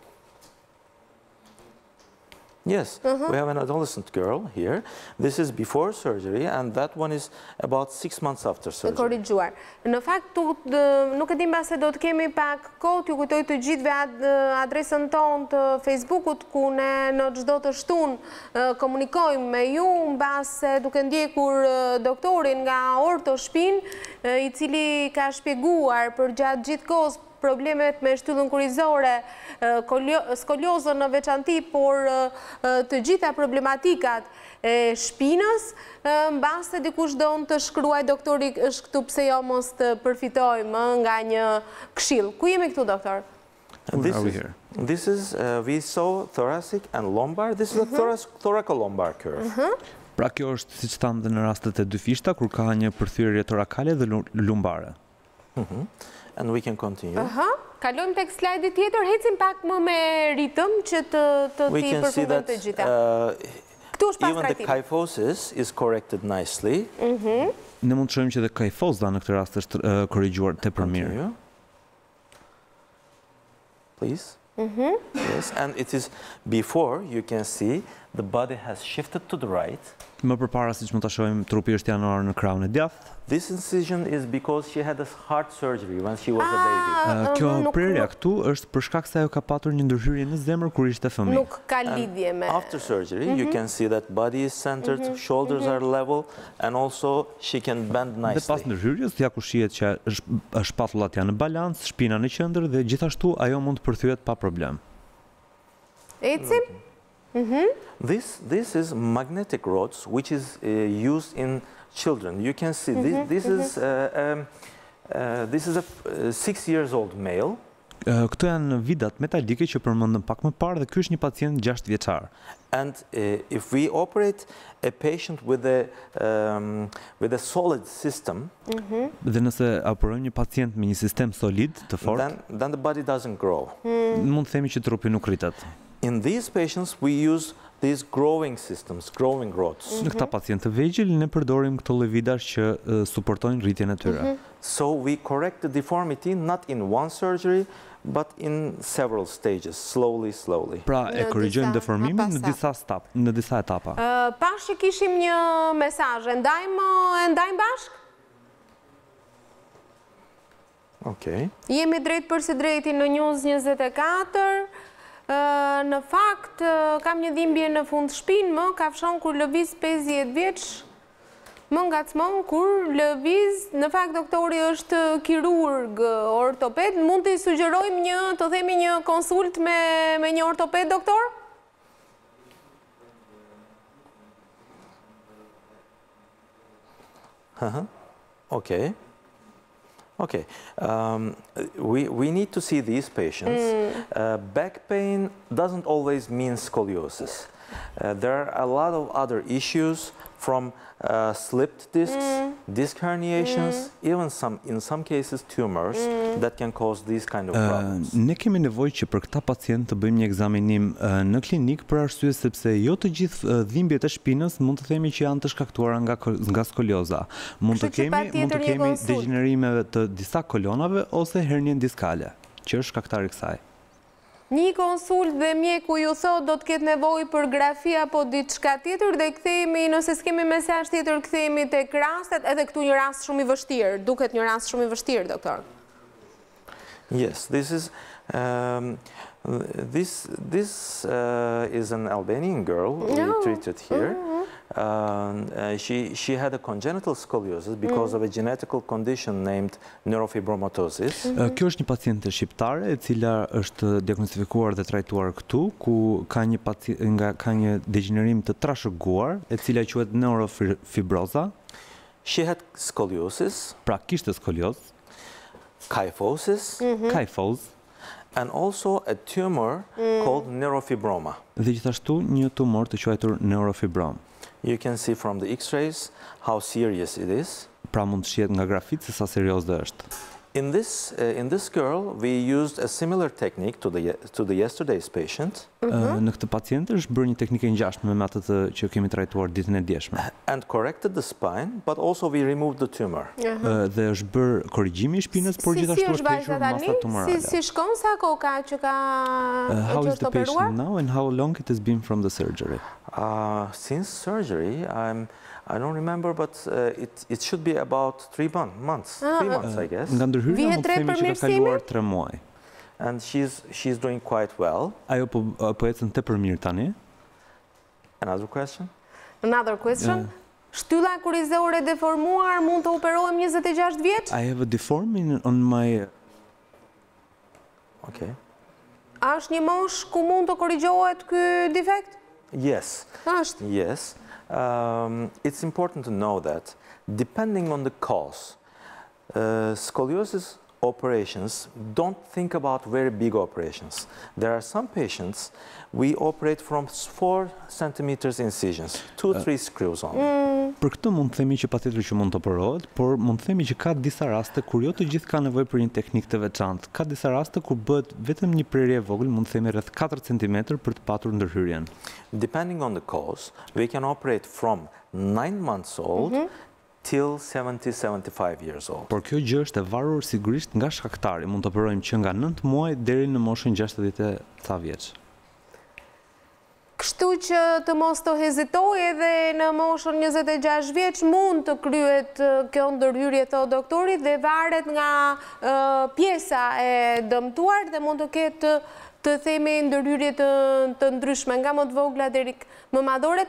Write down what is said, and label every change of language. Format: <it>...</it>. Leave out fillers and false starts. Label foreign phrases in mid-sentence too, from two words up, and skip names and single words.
<en>Yes, we have an adolescent girl here. This is before surgery, and that one is about 6 months after surgery.</en> <sq>Korrigjuar. Në fakt, nuk e di mbase do të kemi pak kohë, t'ju kujtoj të gjithëve adresën tonë të Facebookut, ku ne në çdo të shtunë komunikojmë me ju, mbase duke ndjekur doktorin nga Ortoshpine, i cili ka shpjeguar për gjatë gjithë kohës problemet me shtyllën kurrizore, skoliozën në veçanti, por të gjitha problematikat e shpinës, mbase dikush do të shkruaj doktori është këtu pse jo mos të përfitojmë nga një këshill. Ku jemi këtu, doktor?</sq> <en>This is, we saw thoracic and lumbar. This is a thoracolumbar curve.</en> <sq>Pra kjo është, siç thamë dhe në rastet e dyfishta, kur ka një përthyrje torakale dhe lumbare.</sq> <en>And we can continue.</en> <sq>Kalojmë tek slajdi tjetër, ecim pak më me ritëm që të ti përfundojmë të gjitha.</sq> <en>Even the kyphosis is corrected nicely.</en> <sq>Ne mund të shohim që edhe kyphoza në këtë rast është korrigjuar tepër mirë.</sq> <en>Please. Yes, and it is before you can see the body has shifted to the right.</en> <sq>Më përpara, siç mund ta shohim, trupi është januar në krahun e djathtë.</sq> <en>This incision is because she had a heart surgery when she was a baby.</en> <sq>Kjo prerja këtu është për shkak se ajo ka patur një ndërhyrje në zemër kur ishte fëmijë. Nuk ka lidhje me.</sq> <en>After surgery, you can see that body is centered, shoulders are level, and also she can bend nicely.</en> <sq>Dhe pas ndërhyrjes, ja ku shihet që shpatullat janë në balans, shpina në qendër dhe gjithashtu ajo mund të përthyet pa problem. Ecim?</sq> <en>This is magnetic rods, which is used in children. You can see this is a 6 years old male.</en> <sq>Këto janë vidat metalike që përmendëm pak më parë dhe ky është një pacient 6 vjeçar.</sq> <en>And if we operate a patient with a solid system,</en> <sq>Dhe nëse operojmë një pacient me një sistem solid të fortë,</sq> <en>then the body doesn't grow.</en> <sq>Mund të themi që trupi nuk rritet.</sq> <en>In these patients, we use these growing systems, growing rods.</en> <sq>Në këta pacientë të vegjël ne përdorim këto lloj vidash që suportojnë rritjen e tyre.</sq> <en>So we correct the deformity not in one surgery, but in several stages, slowly.</en> <sq>Pra e korrigjojmë deformimin në disa etapa. Pash që kishim një mesazh, e ndajmë bashk? Okay. Jemi drejt për së drejti në News 24. Në fakt, kam një dhimbje në fund shpinë, më kafshon kur lëviz 50 vjeç, më ngacmon kur lëviz, në fakt doktori është kirurg ortoped, mund të i sugjerojmë të themi një konsult me një ortoped, doktor? Okay.</sq> <en>Okay, we need to see these patients. Back pain doesn't always mean scoliosis. There are a lot of other issues from slipped discs, disc herniations, even in some cases tumors that can cause these kind of problems.</en> <sq>Ne kemi nevojë që për këta pacientë të bëjmë një ekzaminim në klinik për arsye sepse jo të gjithë dhimbjet e shpinës mund të themi që janë të shkaktuara nga skolioza. Mund të kemi degenerime të disa kolonave ose hernien diskale, që është shkaktari i kësaj. Një konsult dhe mjeku ju thot do të ketë nevojë për grafi apo diçka tjetër dhe kthehemi, nëse s'kemi mesazh tjetër, kthehemi tek rastet, edhe këtu një rast shumë i vështirë, duket një rast shumë i vështirë, doktor.</sq> <en>Yes, this is an Albanian girl we treated here. She had a congenital scoliosis because of a genetical condition named neurofibromatosis.</en> <sq>Kjo është një paciente shqiptare e cila është diagnostifikuar dhe trajtuar këtu, ku ka një degenerim të trashëguar, e cila quhet neurofibroza.</sq> <en>She had scoliosis.</en> <sq>Pra kishte skolioz.</sq> <en>Kyphosis. And also a tumor called neurofibroma.</en> <sq>Dhe gjithashtu një tumor të quajtur neurofibrom.</sq> <en>You can see from the X-rays how serious it is.</en> <sq>Pra mund të shihet nga grafit se sa serioze është.</sq> <en>In this girl, we used a similar technique to the yesterday's patient.</en> <sq>Në këtë pacient është bërë një teknikë e ngjashme me atë që kemi trajtuar ditën e djeshme.</sq> <en>And corrected the spine, but also we removed the tumor.</en> <sq>Dhe është bërë korrigjimi i shpinës, por gjithashtu është hequr masa tumorale. Si shkon sa kohë ka që ka</sq> <en>How is the patient now and how long it has been from the surgery? Since surgery, I don't remember, but it should be about 3 months. 3 months, I guess.</en> <sq>Nga ndërhyrja mund të themi që ka kaluar 3 muaj.</sq> <en>And she's doing quite well.</en> <sq>Ajo po ecën tepër mirë tani.</sq> <en>Another question?</en> <sq>Shtylla kurizore deformuar mund të operohem 26 vjeç?</sq> <en>I have a deformity on my... Okay.</en> <sq>A është një moshë ku mund të korrigjohet ky defekt?</sq> <en>Yes. Yes. It's important to know that depending on the cause, scoliosis operations don't think about very big operations. There are some patients we operate from 4 centimeters incisions, 2-3 screws on.</en> <sq>Për këtë mund të themi që patjetër që mund të operohet, por mund të themi që ka disa raste kur jo të gjithë ka nevojë për një teknikë të veçantë. Ka disa raste kur bëhet vetëm një prerje e vogël, mund të themi rreth 4 cm për të patur ndërhyrjen.</sq> <en>Depending on the cause, we can operate from 9 months old till 70-75 years old.</en> <sq>Por kjo gjë është e varur sigurisht nga shkaktari. Mund të operojmë që nga 9 muaj deri në moshën 60 ca vjeç. Kështu që të mos të hezitoj edhe në moshën 26 vjeç mund të kryhet kjo ndërhyrje, thot doktori, dhe varet nga pjesa e dëmtuar dhe mund të ketë të themi ndërhyrje të ndryshme, nga më të vogla deri më madhoret.</sq>